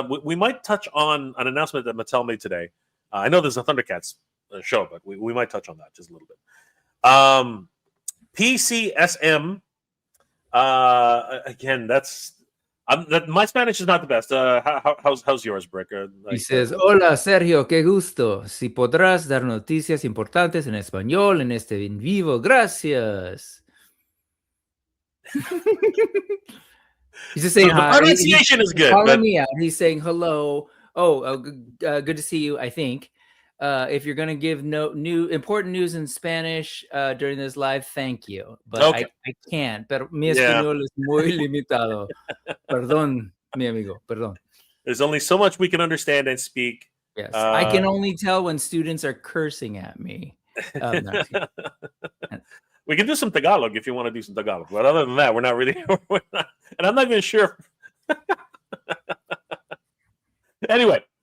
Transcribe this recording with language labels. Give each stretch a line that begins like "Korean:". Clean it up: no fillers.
English: We might touch on an announcement that Mattel made today. I know there's a Thundercats show, but we might touch on that just a little bit. PCSM. Again, my Spanish is not the best. How's yours, Brick? He says,
Spanish: hola, Sergio, qué gusto. Si podrás dar noticias importantes en español en este en vivo. Gracias.
English: He's just saying hi. The pronunciation is good. Calling me out. He's saying hello. Good to see you, I think. If you're going to give important news in Spanish during this live, thank you. But okay. I can't.
Spanish: Pero mi español es muy limitado. Perdón, mi amigo. Perdón.
English: There's only so much we can understand and speak. Yes. I can only tell when students are cursing at me. We can do some Tagalog if you want to do some Tagalog. But other than that, we're not really. And I'm not even sure. Anyway.